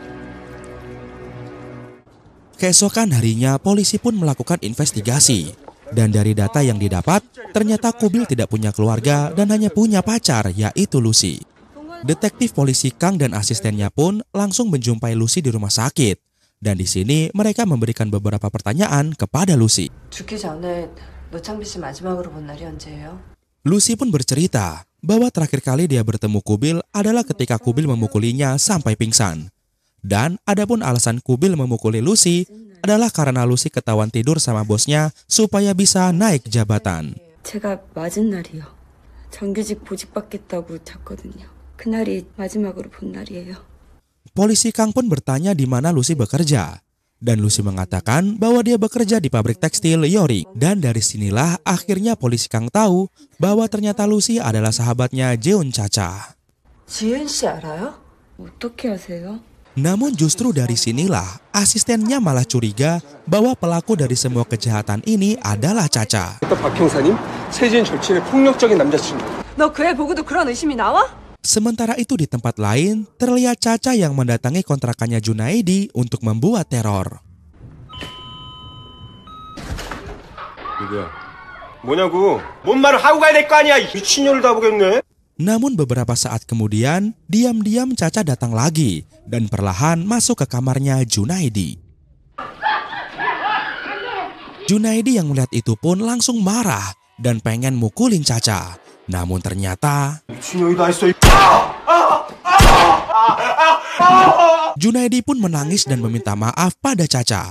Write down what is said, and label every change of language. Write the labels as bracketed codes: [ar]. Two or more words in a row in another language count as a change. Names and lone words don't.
[id] Keesokan harinya, polisi pun melakukan investigasi. Dan dari data yang didapat, ternyata Kubil tidak punya keluarga dan hanya punya pacar, yaitu Lucy. Detektif polisi Kang dan asistennya pun langsung menjumpai Lucy di rumah sakit. Dan di sini mereka memberikan beberapa pertanyaan kepada Lucy. [ko] 죽기 전에 노창비 씨 마지막으로 본 날이 언제예요? [id] Lucy pun bercerita bahwa terakhir kali dia bertemu Kubil adalah ketika Kubil memukulinya sampai pingsan. Dan adapun alasan Kubil memukuli Lucy adalah karena Lucy ketahuan tidur sama bosnya supaya bisa naik jabatan. [ko] 제가 맞은 날이요. 정규직 보직받겠다고 잤거든요. 그날이 마지막으로 본 날이에요. [id] Polisi Kang pun bertanya di mana Lucy bekerja. Dan Lucy mengatakan bahwa dia bekerja di pabrik tekstil Yorik. Dan dari sinilah akhirnya polisi Kang tahu bahwa ternyata Lucy adalah sahabatnya Jeon Caca. [ko] 지은 씨 알아요? 어떻게 아세요? [id] Namun justru dari sinilah asistennya malah curiga bahwa pelaku dari semua kejahatan ini adalah Caca. [ko] 박 형사님, 세진 절친의 폭력적인 남자친구. 너 그 애 보고도 그런 의심이 나와? [id] Sementara itu di tempat lain, terlihat Caca yang mendatangi kontrakannya Junaedi untuk membuat teror. [ko] 누구야? 뭐냐고? 뭔 말을 하고 가야 될 거 아니야? 미친년을 다 보겠네. [id] Namun beberapa saat kemudian, diam-diam Caca datang lagi dan perlahan masuk ke kamarnya Junaedi. Junaedi yang melihat itu pun langsung marah dan pengen mukulin Caca. Namun ternyata Junaedi pun menangis dan meminta maaf pada Caca.